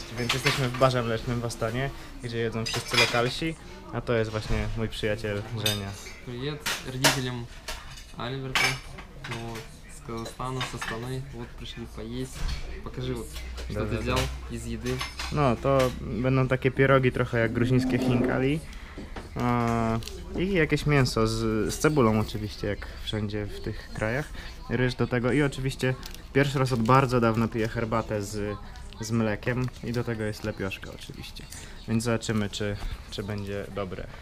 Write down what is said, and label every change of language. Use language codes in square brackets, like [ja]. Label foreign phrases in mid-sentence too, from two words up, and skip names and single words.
[pl] Więc jesteśmy w barze mlecznym w Astanie, gdzie jedzą wszyscy lokalsi, a to jest właśnie mój przyjaciel Żenia. [ru] Привет родителям Альберта, вот, с Казахстана, с Астаны, вот пришли поесть. Покажи вот, что ты взял из еды. [pl] No, to będą takie pierogi trochę jak gruzińskie chinkali i jakieś mięso z cebulą oczywiście, jak wszędzie w tych krajach, ryż do tego i oczywiście pierwszy raz od bardzo dawna piję herbatę z mlekiem i do tego jest lepioszka oczywiście, więc zobaczymy, czy będzie dobre.